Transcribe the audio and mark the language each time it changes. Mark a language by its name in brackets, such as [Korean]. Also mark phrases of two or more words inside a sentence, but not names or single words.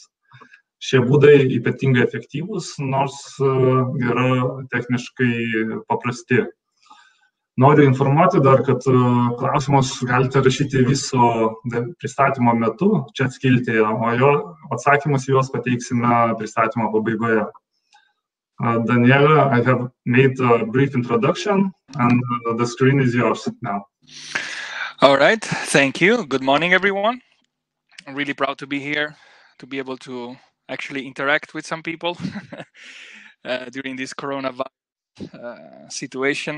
[Lithuanian] Šie būdai ypatingai efektyvūs, nors yra techniškai paprasti. Noriu informuoti dar, kad klausimus galite rašyti viso pristatymo metu čia skiltyje, o jo atsakymus juos pateiksime pristatymo pabaigoje. [English] Daniela, I have made a brief introduction and the screen is yours now. All right, thank you. Good morning, everyone. I'm really proud to be here, to be able to actually interact with some people during this coronavirus situation.